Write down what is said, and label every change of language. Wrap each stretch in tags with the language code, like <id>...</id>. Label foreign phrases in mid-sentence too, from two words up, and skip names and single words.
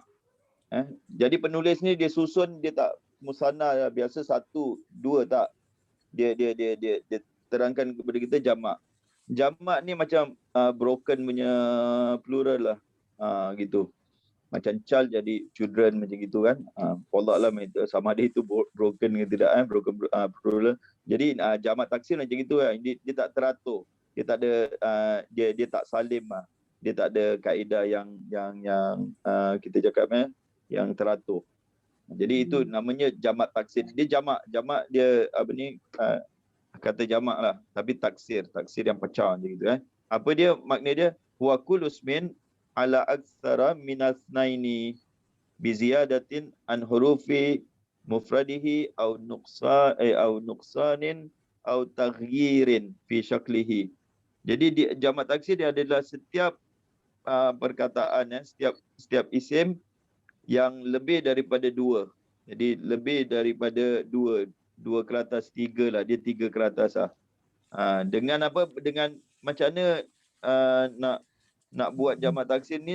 <ms>Jadi penulis ni dia susun, dia tak musanna biasa 1, 2 tak. Dia terangkan kepada kita jamak. Jamak ni macam broken punya plural lah. Gitu. Macam child jadi children macam gitu kan. Wallah lah sama ada itu broken ke tidak</ms> <en>broken plural.</en> <ms>Jadi jamak taksir macam gitu kan. Dia tak teratur. Dia tak ada dia tak salim lah. Dia tak ada kaedah yang kita cakap yang teratur. Jadi itu namanya jamak taksir. Dia jamak dia kata jamak lah, tapi taksir yang pecah macam gitu kan. Apa dia makna dia?</ms> <ar>وكل اسم على أكثر من اثنين بزيادة عن حروف مفرده أو نقصان أو تغيير في شكله.</ar> <ms>Jadi jamak taksir dia adalah setiap perkataan setiap isim yang lebih daripada 2. Jadi lebih daripada 2 ke atas 3 lah, dia 3 ke atas lah. Dengan apa? Dengan macam mana nak buat jamak taksir ni?</ms>